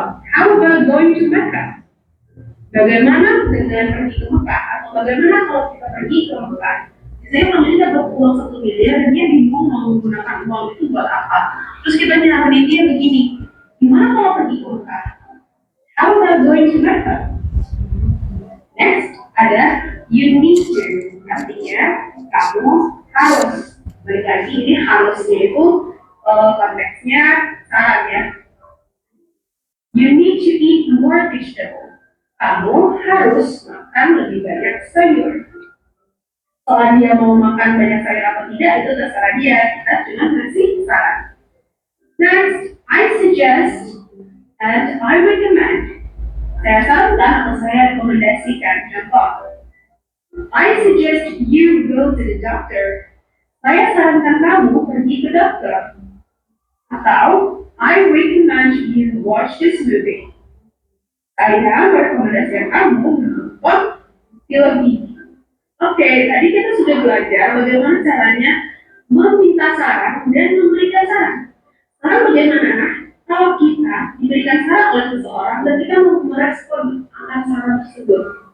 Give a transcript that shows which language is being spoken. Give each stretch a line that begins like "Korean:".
English: How about going to Mecca?
Indonesian: Bagaimana dengan pergi ke Mekah? Atau bagaimana kalau kita pergi ke Mekah? Saya kalau kita dapat uang 1 miliar, dia bingung mau menggunakan uang itu buat apa. Terus kita nyaranin dia begini, gimana kalau pergi ke Mekah?
English: How about going to Mecca?
Indonesian: Next ada
English: you need to,
Indonesian: artinya kamu harus. Balik lagi ini harusnya itu konteksnya saran ya.
English: You need to eat more vegetable.
Indonesian: Kamu harus makan lebih banyak sayur. Soal dia mau makan banyak sayur atau tidak itu terserah dia. Kita cuma ngasih saran.
English: Next, I suggest and I recommend.
Indonesian: Saya sarankan atau saya rekomendasikan. Contoh,
English: I suggest you go to the doctor.
Indonesian: Saya sarankan kamu pergi ke dokter.
English: Atau, I recommend you watch this movie.
Indonesian: Saya merekomendasikan kamu menonton film ini. Oke, tadi kita sudah belajar bagaimana caranya meminta saran dan memberikan saran. Sekarang bagaimana kalau kita diberikan saran oleh seseorang dan kita mau merespon akan saran tersebut?